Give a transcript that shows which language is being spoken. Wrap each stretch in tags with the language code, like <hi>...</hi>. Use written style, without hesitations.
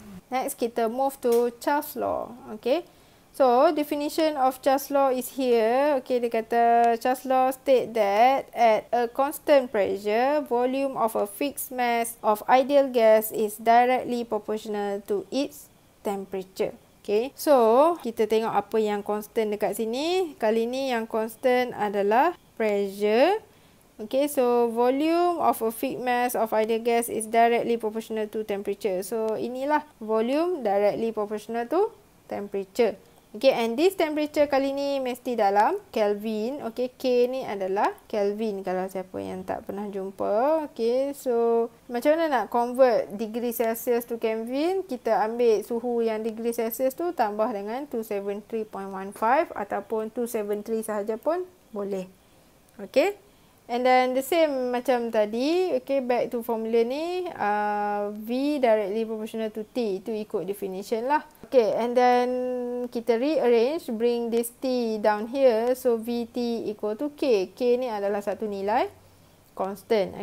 <en>Next kita move to Charles law. Okay. So definition of Charles law is here. Okay,</en> <ms>dia kata</ms> <en>Charles law state that at a constant pressure, volume of a fixed mass of ideal gas is directly proportional to its temperature.</en> <ms>Okay, so kita tengok apa yang constant dekat sini. Kali ni yang constant adalah pressure.</ms> <en>Okay, so volume of a fixed mass of ideal gas is directly proportional to temperature. So inilah volume directly proportional to temperature.</en> <ms>Okay,</ms> <en>and this temperature</en> <ms>kali ni mesti dalam Kelvin. Okay, K ni adalah Kelvin kalau siapa yang tak pernah jumpa.</ms> <en>Okay, so</en> <ms>macam mana nak</ms> <en>convert degree Celsius to Kelvin?</en> <ms>Kita ambil suhu yang degree Celsius tu tambah dengan 273.15 ataupun 273 sahaja pun boleh.</ms> <en>Okay, and then the same</en> <ms>macam tadi.</ms> <en>Okay, back to formula ni. V directly proportional to T.</en> <ms>Itu ikut definition lah.</ms> <en>Okay, and then kita rearrange, bring this T down here. So, VT equal to K.</en> <ms>K ni adalah satu nilai constant.</ms>